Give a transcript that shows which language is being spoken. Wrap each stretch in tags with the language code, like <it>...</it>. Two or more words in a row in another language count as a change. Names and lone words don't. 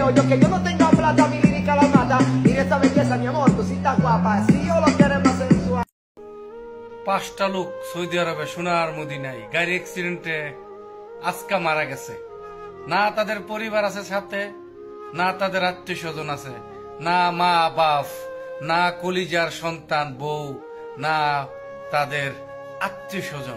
<es>Yo que yo no tenga plata, mi lírica la mata. Y esa belleza, mi amor, tú sí estás guapa. Si yo lo quieres más sensual.</es> <bn>5টা লোক সৌদি আরবে সোনার মদিনায় গাড়ি অ্যাক্সিডেন্টে আজকা মারা গেছে। না তাদের পরিবার আছে সাথে, না তাদের আত্মীয় স্বজন আছে, না মা বাপ, না কলিজার সন্তান বউ, না তাদের আত্মীয় স্বজন।</bn>